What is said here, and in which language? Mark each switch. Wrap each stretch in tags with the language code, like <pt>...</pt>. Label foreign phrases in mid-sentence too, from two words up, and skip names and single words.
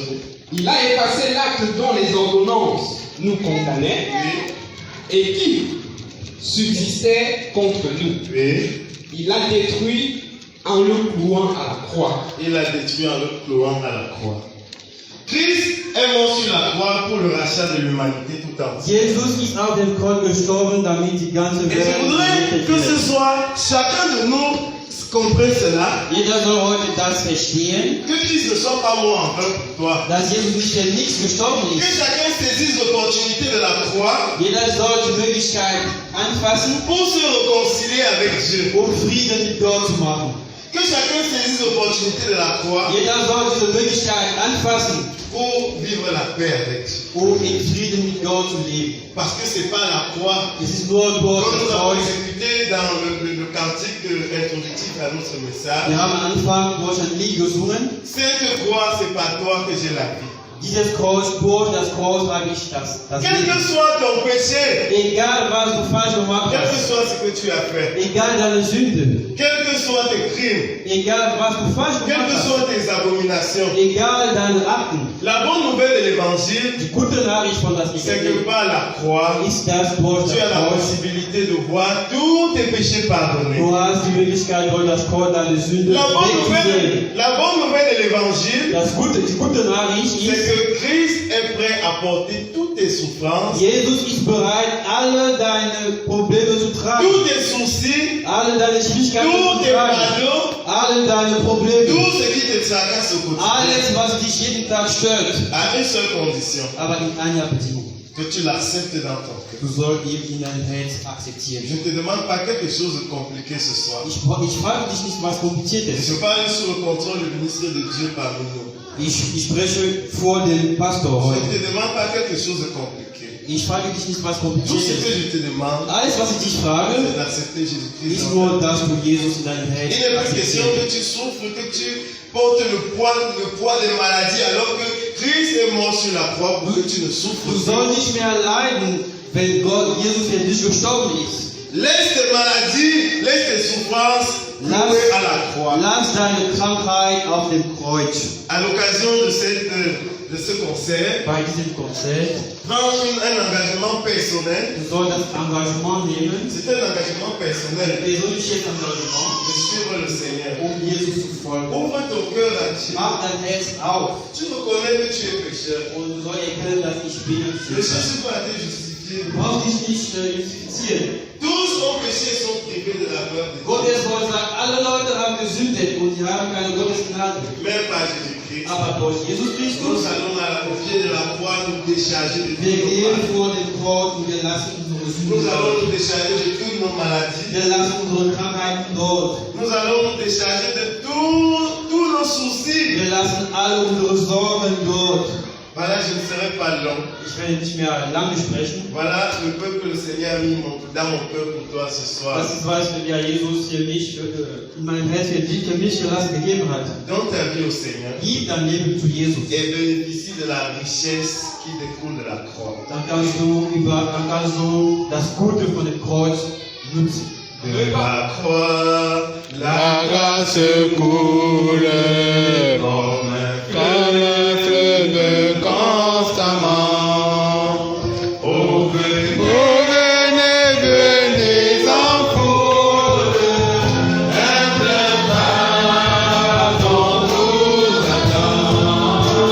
<fr>il a effacé l'acte dont les ordonnances nous condamnaient Oui, et qui subsistait contre nous. oui. Il l'a détruit en le clouant à la croix. Il a détruit en le clouant à la croix. Christ est mort sur la croix pour le rachat de l'humanité tout entière.</fr> <de>Jesus ist auf dem Kreuz gestorben, damit die ganze</de> <fr>Et je</fr> <de>Welt</de> <fr>voudrais</fr> <de>gerettet</de> <fr>que ce</fr> <de>wird.</de> <fr>soit chacun de nous comprenne cela,</fr> <de>Jeder soll heute das verstehen,</de> <fr>que Christ ne soit pas mort en vain pour toi.</fr> <de>dass Jesus nicht für nichts gestorben</de> <fr>Que</fr> <de>ist.</de> <fr>chacun saisisse l'opportunité de la croix</fr> <de>Jeder soll die Möglichkeit anfassen,</de> <fr>pour se réconcilier avec Dieu.</fr> <de>um Frieden mit Gott zu machen.</de> <fr>Que chacun saisisse l'opportunité de la croix</fr> <de>Jeder soll diese Möglichkeit anfassen,</de> <fr>pour vivre la paix avec Dieu.</fr> <de>um in Frieden mit Gott zu leben.</de> <fr>Parce que c'est pas la croix.</fr> <de>Es ist nur durch</de> <fr>Comme nous</fr> <de>das</de> <fr>avons</fr> <de>Kreuz.</de> <fr>exécuté dans le cantique introductif à notre message,</fr> <de>Wir haben am Anfang durch ein Lied gesungen.</de> <fr>cette croix, c'est par toi que j'ai la vie.</fr> <de>Dieses Kreuz, durch das Kreuz habe ich das</de> <fr>Quel que</fr> <de>Leben.</de> <fr>soit ton péché,</fr> <de>Egal was du falsch gemacht</de> <fr>quel que</fr> <de>hast,</de> <fr>soit ce que tu as fait,</fr> <de>egal deine Sünde,</de> <fr>quels que soient tes crimes,</fr> <de>egal was du falsch</de> <fr>quelles</fr> <de>gemacht</de> <fr>que</fr> <de>hast,</de> <fr>soient tes abominations,</fr> <de>egal deine Akten,</de> <fr>la bonne nouvelle de l'évangile,</fr> <de>die gute Nachricht von das</de> <fr>c'est que</fr> <de>Evangelium</de> <fr>par la croix,</fr> <de>ist das durch</de> <fr>tu as</fr> <de>das</de> <fr>la</fr> <de>Kreuz.</de> <fr>possibilité de voir tous tes péchés pardonnés.</fr> <de>Du hast die Möglichkeit, durch das Kreuz deine Sünde wegzusehen.</de> <fr>La bonne nouvelle de l'évangile,</fr> <de>Die gute Nachricht</de> <fr>c'est</fr> <de>ist,</de> <fr>que Christ est prêt à porter toutes tes souffrances,</fr> <de>Jesus ist bereit, alle deine Probleme zu tragen,</de> <fr>tous tes soucis,</fr> <de>alle deine Schwierigkeiten</de> <fr>tous</fr> <de>zu</de> <fr>tes</fr> <de>tragen,</de> <fr>fardeaux,</fr> <de>alle deine Probleme,</de> <fr>tout ce qui te tracasse au quotidien,</fr> <de>alles, was dich jeden Tag stört,</de> <fr>à une seule condition,</fr> <de>aber in einer Bedingung.</de> <fr>que tu l'acceptes dans ton cœur.</fr> <de>Du sollst ihn in dein Herz akzeptieren.</de> <fr>Je ne te demande pas quelque chose de compliqué ce soir.</fr> <de>Ich frage dich nicht, was kompliziert</de> <fr>Je</fr> <de>ist.</de> <fr>parle sous le contrôle du ministre de Dieu parmi nous.</fr> <de>Ich spreche vor dem Pastor</de> <fr>Je</fr> <de>heute.</de> <fr>ne te demande pas quelque chose de compliqué.</fr> <de>Ich frage dich nicht, was</de> <fr>Tout</fr> <de>kompliziert</de> <fr>ce que</fr> <de>ist.</de> <fr>je te demande,</fr> <de>Alles, was ich dich frage,</de> <fr>c'est d'accepter Jésus-Christ.</fr> <de>ist</de> <fr>dans ta</fr> <de>nur, dass du Jesus in dein</de> <fr>vie.</fr> <de>Herz</de> <fr>Il n'est pas question</fr> <de>akzeptierst.</de> <fr>que tu souffres, que tu portes le poids des maladies alors que Christ est mort sur la croix pour que tu ne souffres</fr> <de>Du</de> <fr>pas.</fr> <de>sollst nicht mehr leiden, wenn Jesus für dich gestorben ist.</de> <fr>Laisse tes maladies, laisse tes souffrances clouées à la croix.</fr> <de>Lass deine Krankheit auf dem Kreuz.</de> <fr>À l'occasion de ce concert,</fr> <de>Bei diesem Konzert,</de> <fr>prends un engagement personnel.</fr> <de>du sollst das Engagement nehmen,</de> <fr>C'est un engagement personnel</fr> <de>persönliches Engagement,</de> <fr>de suivre le Seigneur.</fr> <de>Jesus zu folgen.</de> <fr>Ouvre ton cœur à Dieu.</fr> <de>Mach dein Herz auf</de> <fr>Tu reconnais que tu es pécheur.</fr> <de>und du sollst erkennen, dass ich bin ein</de> <fr>Ne</fr> <de>Sünder.</de> <fr>cherche pas à te justifier.</fr> <de>Du brauchst dich nicht justifizieren.</de> <fr>Tous ont péché et sont privés de la gloire de Dieu.</fr> <de>Gottes Wort sagt, alle Leute haben gesündet und sie haben keine Gottesgnade.</de> <fr>Même pas Jésus-Christ. Jésus-Christ,</fr> <de>Aber durch Jesus</de> <fr>nous</fr> <de>Christus,</de> <fr>allons au pied de la croix nous décharger de</fr> <de>wir</de> <fr>toutes nos</fr> <de>gehen</de> <fr>maladies.</fr> <de>vor dem Kreuz und wir lassen unsere</de> <fr>Nous</fr> <de>Sünden</de> <fr>allons</fr> <de>dort.</de> <fr>nous décharger de toutes nos maladies.</fr> <de>Wir lassen unsere Krankheiten dort.</de> <fr>Nous allons nous décharger de tous nos soucis.</fr> <de>Wir lassen alle unsere Sorgen dort.</de> <fr>Voilà, je ne serai pas long.</fr> <de>Ich werde nicht mehr lange sprechen.</de> <fr>Voilà le peu que le Seigneur a mis dans mon cœur pour toi ce soir.</fr> <de>Das ist, was ja Jesus hier nicht in meinem Herz für mich gegeben hat.</de> <fr>Donne ta vie au Seigneur</fr> <de>Gib dein Leben zu Jesus.</de> <fr>et bénéficie de la richesse qui découle de la croix.</fr> <de>Dann kannst du das Gute von dem Kreuz nutzen.</de> <fr>De la croix, La grâce coule comme comme un fleuve constamment. au venez. Oh, venez, venez en foule, un plein pardon vous attend.</fr>